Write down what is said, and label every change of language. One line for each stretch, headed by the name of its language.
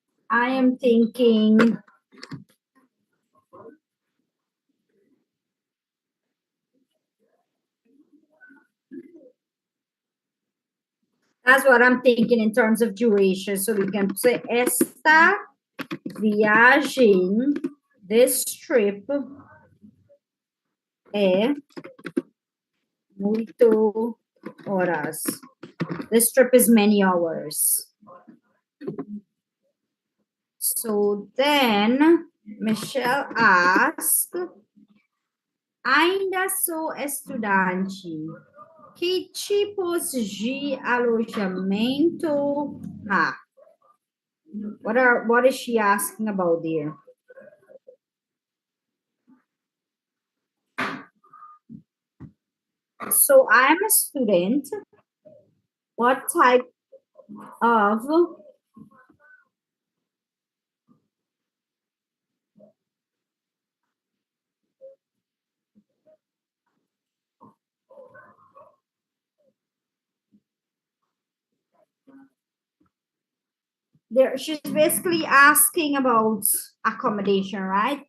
English: I am thinking that's what I'm thinking in terms of duration. So we can say
Portuguese: esta viagem,
English: this trip
Portuguese: é muito horas.
English: This trip is many hours. So then Michelle asked,
Portuguese: ainda sou estudante. Que tipos de alojamento há?
English: What is she asking about there? So I'm a student. What type of she's basically asking about accommodation, right?